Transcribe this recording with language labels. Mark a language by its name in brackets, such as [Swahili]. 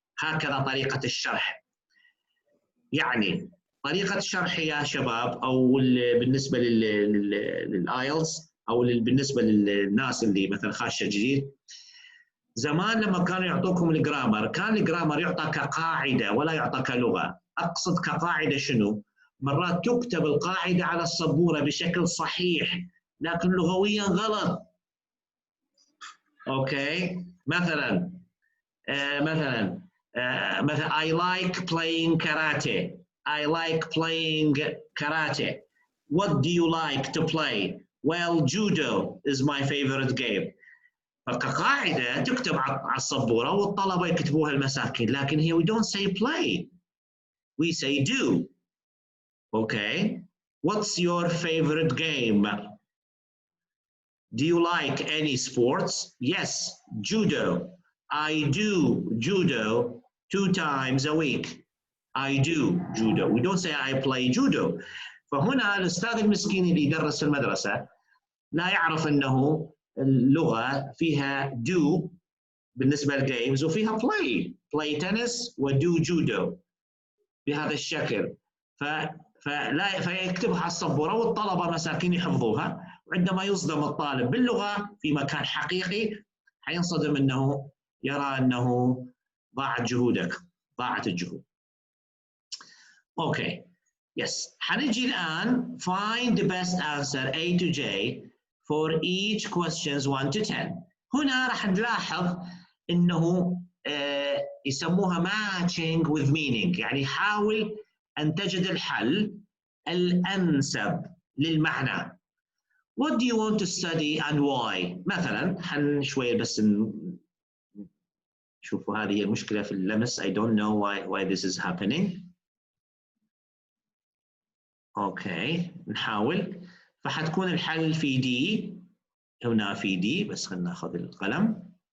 [Arabic] هكذا طريقه الشرح. يعني طريقه الشرح يا شباب او بالنسبه للايلتس او بالنسبه للناس اللي مثلا خاشه جديد، زمان لما كانوا يعطوكم الجرامر كان الجرامر يعطى كقاعده ولا يعطى كلغه. اقصد كقاعده شنو؟ مرات تكتب القاعده على السبوره بشكل صحيح لكن لغويا غلط. اوكي مثلا [English] I like playing karate. I like playing karate. What do you like to play? Well, judo is my favorite game. [Arabic] فكقاعدة تكتب على السبورة والطلبة يكتبوها المساكين، لكن هي [English] we don't say play, we say do. Okay, what's your favorite game? Do you like any sports? Yes, judo. I do judo 2 times a week. I do judo. We don't say I play judo. [Arabic] فهنا الأستاذ المسكين اللي يدرس في المدرسة لا يعرف أنه اللغة فيها do بالنسبة للجيمز وفيها play تنس ودو جودو بهذا الشكل. فيكتبها على السبورة والطلبة مساكين يحفظوها، وعندما يصدم الطالب باللغة في مكان حقيقي حينصدم أنه يرى أنه ضاعت جهودك، ضاعت الجهود. اوكي يس. حنجي الان [English] find the best answer A to J for each questions 1 to 10. [Arabic] هنا راح نلاحظ انه يسموها [English] matching with meaning، [Arabic] يعني حاول ان تجد الحل الانسب للمعنى. [English] What do you want to study and why؟ [Arabic] مثلا شوية بس شوفوا هذه المشكلة في اللمس. [English] I don't know why this is happening. [Arabic] اوكي نحاول. فحتكون الحل في دي، هنا في دي، بس خلينا ناخذ القلم.